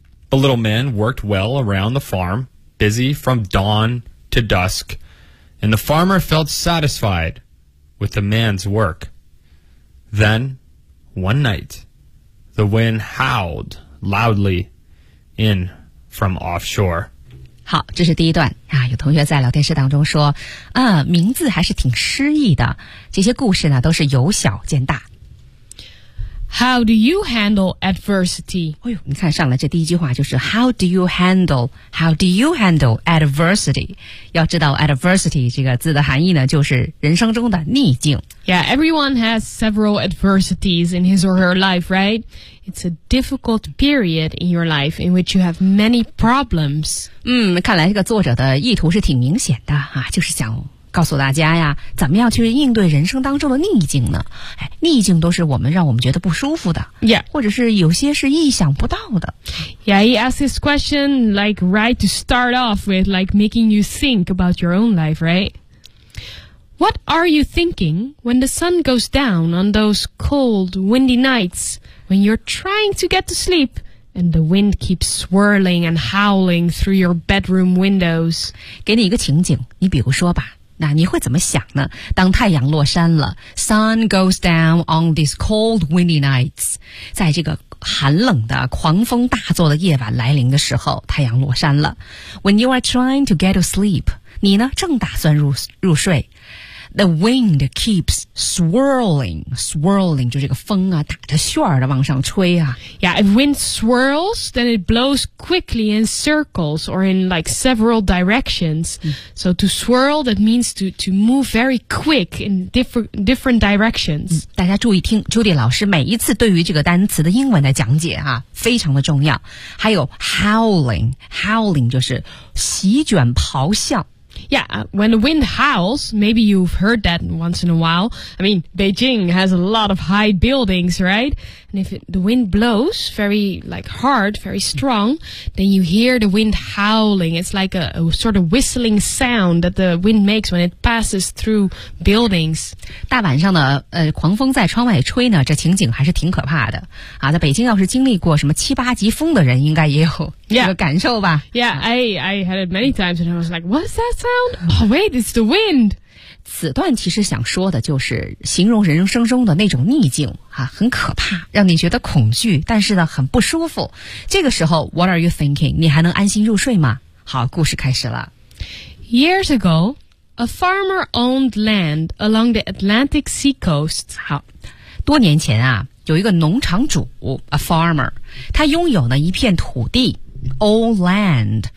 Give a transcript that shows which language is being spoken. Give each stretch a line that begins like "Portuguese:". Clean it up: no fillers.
English: The little man worked well around the farm, busy from dawn to dusk, and the farmer felt satisfied with the man's work. Then, one night, the wind howled loudly in from offshore.
Chinese: 好，这是第一段啊。有同学在聊天室当中说，名字还是挺诗意的。这些故事呢，都是由小见大。
English: How do you handle adversity?
Chinese: 哎呦，你看上来这第一句话就是
English: How do you handle? How do you handle adversity?
Chinese: 要知道 adversity 这个字的含义呢，就是人生中的逆境。
English: Yeah, everyone has several adversities in his or her life, right? It's a difficult period in your life in which you have many problems.
Chinese: 看来这个作者的意图是挺明显的啊，就是想告诉大家呀，怎么样去应对人生当中的逆境呢？哎，逆境都是我们让我们觉得不舒服的
English: ，Yeah，
Chinese: 或者是有些是意想不到的。
English: Yeah, he asked this question like right to start off with, like making you think about your own life, right? What are you thinking when the sun goes down on those cold, windy nights when you're trying to get to sleep? And the wind keeps swirling and howling through your bedroom windows.
Chinese: 给你一个情景，你比如说吧，那你会怎么想呢？当太阳落山了
English: ，sun goes down on these cold windy nights.
Chinese: 在这个寒冷的、狂风大作的夜晚来临的时候，太阳落山了。
English: When you are trying to get to sleep,
Chinese: 你呢正打算入睡。
English: The wind keeps swirling, swirling,
Chinese: 就这个风啊打着旋儿的往上吹啊。
English: Yeah, if wind swirls, then it blows quickly in circles or in like several directions.、So to swirl, that means to move very quick in different directions.、
Chinese: 大家注意听 ,Judy 老师每一次对于这个单词的英文的讲解啊非常的重要。还有 howling, howling 就是席卷咆哮。
English: Yeah, when the wind howls, maybe you've heard that once in a while. I mean, Beijing has a lot of high buildings, right? And if the wind blows very, like, hard, very strong, then you hear the wind howling. It's like a sort of whistling sound that the wind makes when it passes through buildings.
Chinese: 大晚上的狂风在窗外吹呢，这情景还是挺可怕的。啊，在北京要是经历过什么七八级风的人，应该也有这个感受吧。
English: Yeah, I had it many times and I was like, what's that? Sound? Oh, wait, it's the wind.
Chinese: 此段其实想说的就是形容人生中的那种逆境啊，很可怕，让你觉得恐惧，但是呢，很不舒服。这个时候 ，
English: What are you thinking?
Chinese: 你还能安心入睡吗？好，故事开始了。
English: Years ago, a farmer owned land along the Atlantic seacoast.
Chinese: 好，多年前啊，有一个农场主 ，a farmer， 他拥有呢一片土地 ，old land。